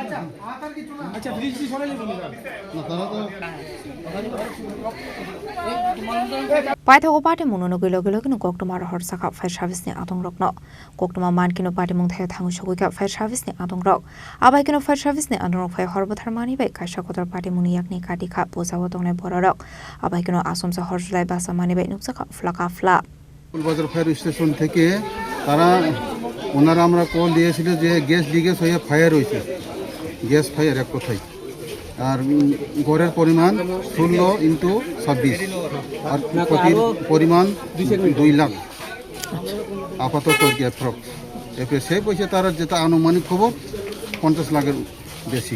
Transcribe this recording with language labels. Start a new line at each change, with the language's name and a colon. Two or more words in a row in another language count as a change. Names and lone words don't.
Kok Borok: Paithago party mung no gilo kinu koktoma hor saka
English: fire service
Kok Borok: ni atong rokno koktoma man kinu party mung thaya thangu sogui ka
English: fire service
Kok Borok: ni atong rok abai kinu
English: fire service
Kok Borok: ni atong rok fire horbo tharmani bai kaisa kotor party mung yakni kati kha pojawo tongnai borok abai kinu asumsa horselai basamani bai nuksaka flaka fla
Bangla: ফুলবাজার
English: fire station
Bangla: থেকে তারা ওনারা আমরা কল দিয়েছিল যে
English: gas leakage
Bangla: হয়ে ফায়ার হয়েছে
English: gas fire
Bangla: এক কথায় আর গড়ের পরিমাণ 16x26 আর ক্ষতির পরিমাণ 2 লাখ আপাতত অ্যাপ্রক্স এরপরে সেই পয়সা তারা যেটা আনুমানিক খবর 50 লাখের বেশি